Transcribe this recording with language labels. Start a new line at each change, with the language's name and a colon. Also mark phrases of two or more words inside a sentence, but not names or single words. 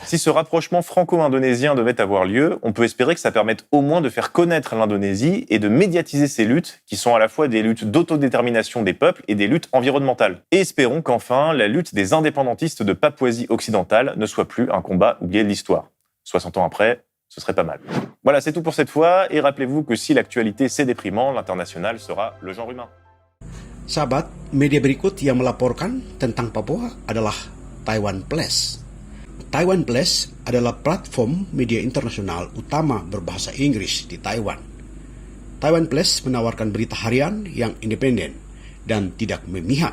French: Si ce rapprochement franco-indonésien devait avoir lieu, on peut espérer que ça permette au moins de faire connaître l'Indonésie et de médiatiser ces luttes, qui sont à la fois des luttes d'autodétermination des peuples et des luttes environnementales. Et espérons qu'enfin, la lutte des indépendantistes de Papouasie occidentale ne soit plus un combat oublié de l'histoire. 60 ans après, ce serait pas mal. Voilà, c'est tout pour cette fois, et rappelez-vous que si l'actualité c'est déprimant, l'international sera le genre humain.
Indonesian: Sahabat, media berikut yang melaporkan tentang Papua adalah Taiwan Press. Taiwan Press adalah platform media internasional utama berbahasa Inggris di Taiwan. Taiwan Press menawarkan berita harian yang independen dan tidak memihak.